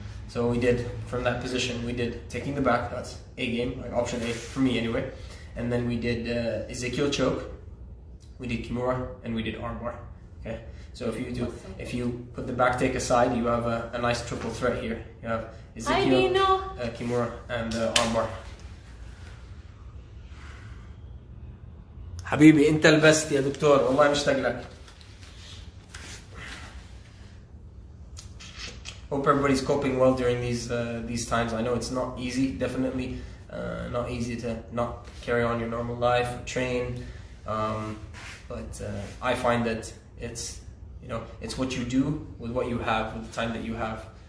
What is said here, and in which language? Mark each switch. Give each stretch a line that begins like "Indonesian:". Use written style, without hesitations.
English: So we did, from that position, we did taking the back, that's A game, like option A for me anyway. And then we did Ezekiel choke, we did Kimura, and we did armbar. Okay. So if you put the back take aside, you have a nice triple threat here. You have Ezekiel, Kimura, and armbar.
Arabic: حبيبي انت البست يا دكتور والله مشتاق لك.
English: Hope everybody's coping well during these times. I know it's not easy, definitely not easy to not carry on your normal life, train, but I find that it's what you do with what you have, with the time that you have.